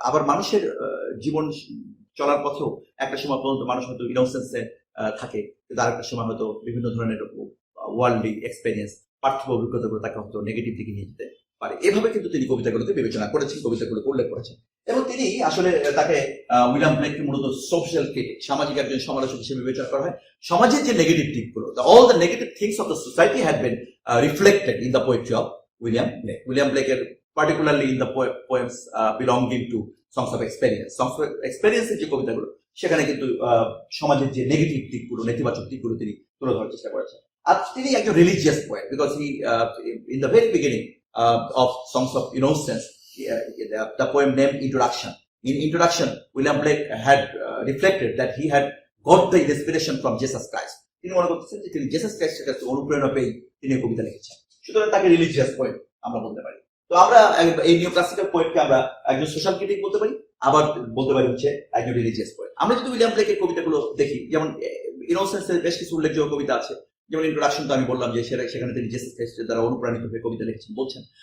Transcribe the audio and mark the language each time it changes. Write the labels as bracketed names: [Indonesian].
[Bangla] আবার মানুষের জীবন চলার পথেও একটা সময় পর্যন্ত মানুষ হয়তো ইনোসেন্সে থাকে, কিন্তু আরেকটা সময় হয়তো বিভিন্ন ধরনের ওয়ার্ল্ডলি এক্সপেরিয়েন্স, পার্থিব অভিজ্ঞতাগুলো তাকে হয়তো নেগেটিভ দিকে নিয়ে যেতে পারে। এভাবে কিন্তু তিনি কবিতাগুলোকে বিবেচনা করেছেন, কবিতাগুলোকে উল্লেখ করেছেন, এবং তিনি আসলে তাকে উইলিয়াম ব্লেককে মূলত সোশ্যাল ক্রিটিক, সামাজিক একজন সমালোচক হিসেবে বিবেচনা করা হয়। সমাজের যে নেগেটিভ দিকগুলো, [English] All the negative things of the society had been reflected in the poetry of William Blake. William ব্লেকের particularly in the poems belonging to songs of experience. [Bangla] Songs of experience এর যে কবিতাগুলো, সেখানে কিন্তু সমাজের যে নেগেটিভ দিকগুলো, নেতিবাচক দিকগুলো তিনি তুলে ধরার চেষ্টা করেছেন। আর তিনি একজন religious poet, [English] Because he in the very beginning of songs of innocence, the poem named Introduction. In Introduction, William Blake had reflected that he had got the inspiration from Jesus Christ. [Bangla] তিনি মনে করতেছেন যে তিনি Jesus ক্রাইস্টের কাছে অনুপ্রেরণা পেয়ে তিনি কবিতা লিখেছেন, সুতরাং তাকে রিলিজিয়াস পোয়েট আমরা বলতে পারি। তো আমরা এই নিওক্লাসিক্যাল পোয়েটকে আমরা একজন সোশ্যাল ক্রিটিক বলতে পারি, আবার বলতে পারি হচ্ছে একজন রিলিজিয়াস পোয়েট। আমরা যদি উইলিয়াম ব্লেকের কবিতাগুলো দেখি, যেমন ইনোসেন্সের বেশ কিছু উল্লেখযোগ্য কবিতা আছে, যেমন ইন্ট্রোডাকশন তো আমি বললাম যে সেখানে তিনি জেসাস ক্রাইস্টের দ্বারা অনুপ্রাণিত হয়ে কবিতা লিখেছেন বলছেন।